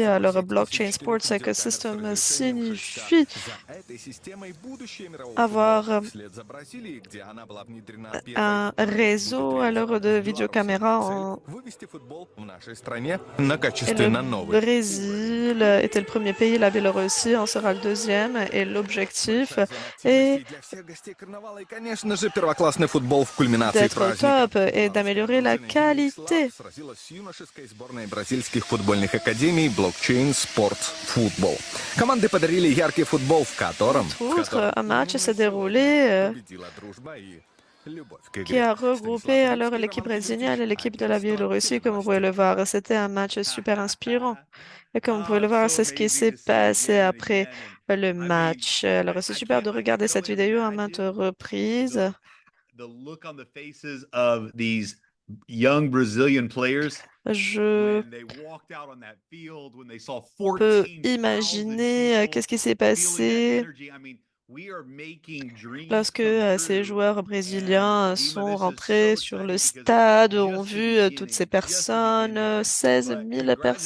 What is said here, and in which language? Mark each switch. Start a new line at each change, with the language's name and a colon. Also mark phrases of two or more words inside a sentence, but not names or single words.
French: Alors, Blockchain Sports Ecosystem signifie avoir un réseau alors de vidéocaméras et le Brésil était le premier pays, la Biélorussie en sera le deuxième et l'objectif est d'être au top et d'améliorer la qualité.
Russian: Бразильских футбольных академий Blockchain Sports Football. Команды подарили яркий футбол, в котором
French: un match s'est déroulé qui a regroupé alors l'équipe brésilienne et l'équipe de la Biélorussie, comme vous pouvez le voir. C'était un match super inspirant. Et comme vous pouvez le voir, c'est ce qui s'est passé après le match. Alors, c'est super de regarder cette vidéo à maintes reprises.
English: The look on the faces of these young Brazilian players.
French: Je peux imaginer qu'est-ce qui s'est passé lorsque ces joueurs brésiliens sont rentrés sur le stade, ont vu toutes ces personnes, 16 000 personnes.